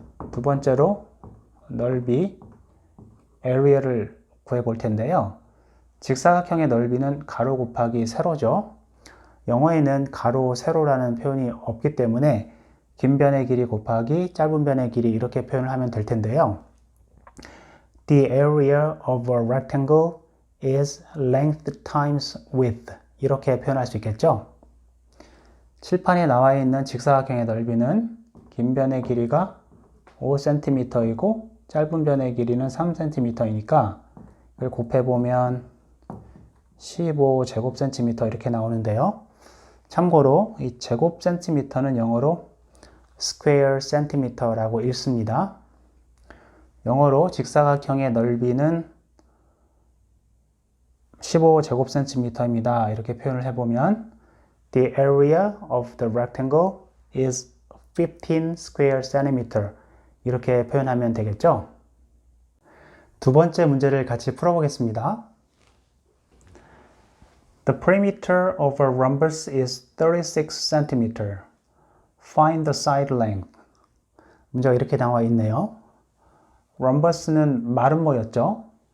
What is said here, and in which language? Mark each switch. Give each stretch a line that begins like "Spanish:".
Korean: 두 번째로 넓이 area를 구해볼 텐데요. 직사각형의 넓이는 가로 곱하기 세로죠. 영어에는 가로, 세로라는 표현이 없기 때문에 긴 변의 길이 곱하기 짧은 변의 길이 이렇게 표현을 하면 될 텐데요.
English: The area of a rectangle is length times width
Korean: 이렇게 표현할 수 있겠죠. 칠판에 나와 있는 직사각형의 넓이는 긴 변의 길이가 5cm이고 짧은 변의 길이는 3cm이니까 이걸 곱해보면 15제곱cm 이렇게 나오는데요. 참고로 이 제곱cm는 영어로 square centimeter라고 읽습니다. 영어로 직사각형의 넓이는 15제곱cm입니다. 이렇게 표현을 해보면
English: The area of the rectangle is 15 square centimeter
Korean: 이렇게 표현하면 되겠죠. 두 번째 문제를 같이 풀어보겠습니다.
English: The perimeter of a rhombus is 36 cm. Find the side length.
Korean: 문제가 이렇게 나와 있네요. rhombus는 마름모였죠.